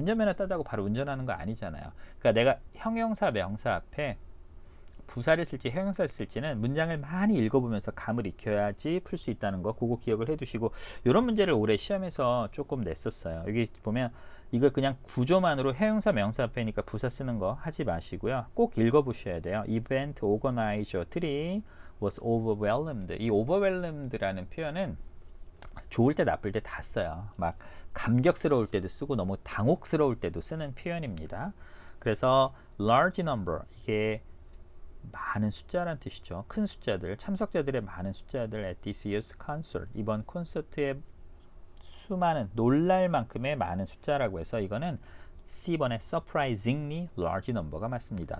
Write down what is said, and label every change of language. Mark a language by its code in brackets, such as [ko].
[ko] 운전면허 따다고 바로 운전하는 거 아니잖아요. 그러니까 내가 형용사 명사 앞에 부사를 쓸지 형용사를 쓸지는 문장을 많이 읽어보면서 감을 익혀야지 풀 수 있다는 거 그거 기억을 해두시고 이런 문제를 올해 시험에서 조금 냈었어요. 여기 보면 이거 그냥 구조만으로 형용사 명사 앞에니까 부사 쓰는 거 하지 마시고요. 꼭 읽어보셔야 돼요. [en] Event organizer 3 was overwhelmed. [ko] 이 overwhelmed라는 표현은 좋을 때 나쁠 때 다 써요. 막 감격스러울 때도 쓰고 너무 당혹스러울 때도 쓰는 표현입니다. 그래서 large number 이게 많은 숫자라는 뜻이죠. 큰 숫자들, 참석자들의 많은 숫자들 at this year's concert 이번 콘서트에 수많은 놀랄 만큼의 많은 숫자라고 해서 이거는 C번의 surprisingly large number가 맞습니다.